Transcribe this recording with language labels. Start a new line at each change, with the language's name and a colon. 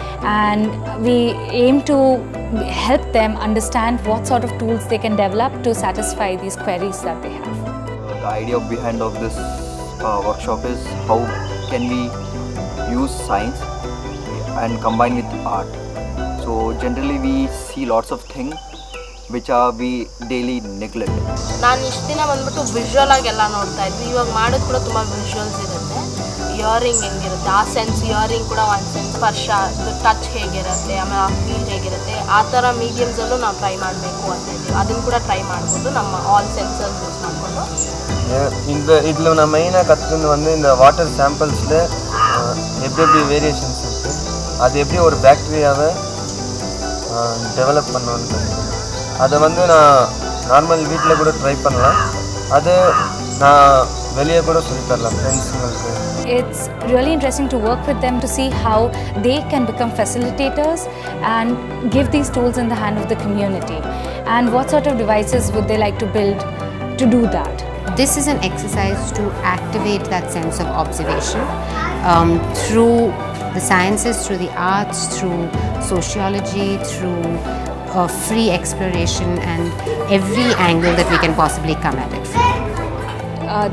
English: And we aim to help them understand what sort of tools they can develop to satisfy these queries that they have. The idea behind of this workshop is how can we use science and combine with art. So generally we see lots of things which we daily neglect.
Kannada: ನಾನು ಇಷ್ಟು ದಿನ ಬಂದ್ಬಿಟ್ಟು visual ಆಗಿ ಎಲ್ಲ ನೋಡ್ತಾ ಇದ್ವಿ. ಇವಾಗ ಮಾಡೋದು ಕೂಡ ತುಂಬ ವಿಜುವಲ್ಸ್ ಇರುತ್ತೆ. ಇಯರಿಂಗ್ ಹೆಂಗಿರುತ್ತೆ, ಆ ಸೆನ್ಸ್ ಇಯರಿಂಗ್ ಕೂಡ ಒಂದು ಸೆನ್ಸ್, ಸ್ಪರ್ಶ, ಟಚ್ ಹೇಗಿರುತ್ತೆ, ಆಮೇಲೆ ಆ ಫೀಲ್ ಹೇಗಿರುತ್ತೆ, ಆ ಥರ ಮೀಡಿಯಮ್ಸಲ್ಲೂ ನಾವು ಟ್ರೈ ಮಾಡಬೇಕು ಅಂತ ಇದ್ದೀವಿ. ಅದನ್ನು ಕೂಡ ಟ್ರೈ ಮಾಡ್ಬೋದು ನಮ್ಮ ಆಲ್ ಸೆನ್ಸರ್ಸ್ ಯೂಸ್ ಮಾಡಿಕೊಂಡು.
Tamil: இதில் நான் மெயினாக கற்றுக்கிறது வந்து இந்த வாட்டர் சாம்பிள்ஸில் எப்படி வேரியேஷன்ஸ் இருக்குது, அது எப்படி ஒரு பாக்டீரியாவை டெவலப் பண்ணணும்னு கற்றுக்கணும். அதை வந்து நான் நார்மல் வீட்டில் கூட ட்ரை பண்ணலாம், அது நான் வெளியே கூட சொல்லி தரலாம் ஃப்ரெண்ட்ஸுங்களுக்கு.
English: It's really interesting to work with them to see how they can become facilitators and give these tools in the hand of the community, and what sort of devices would they like to build to do that. This is an exercise to activate that sense of observation through the sciences, through the arts, through sociology, through free exploration and every angle that we can possibly come at it from.